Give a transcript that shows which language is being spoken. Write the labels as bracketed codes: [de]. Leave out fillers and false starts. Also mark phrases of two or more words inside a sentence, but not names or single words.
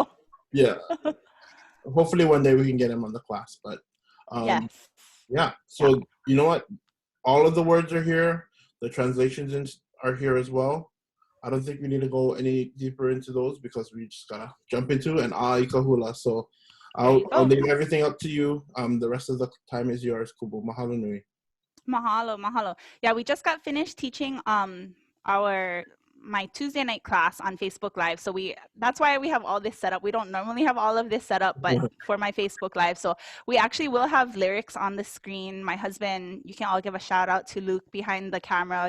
[en] Yeah. Hopefully one day we can get him on the class, but yes. Yeah. So you know what? All of the words are here. The translations are here as well. I don't think we need to go any deeper into those because we just gotta jump into an [haw] ʻAʻa i hula. [en] So I'll leave everything up to you. The rest of the time is yours, Kubu. [haw] Mahalo nui. Mahalo. [en] Yeah, we just got finished teaching my Tuesday night class on Facebook Live. So that's why we have all this set up. We don't normally have all of this set up, but for my Facebook Live. So we actually will have lyrics on the screen. My husband, you can all give a shout out to Luke behind the camera.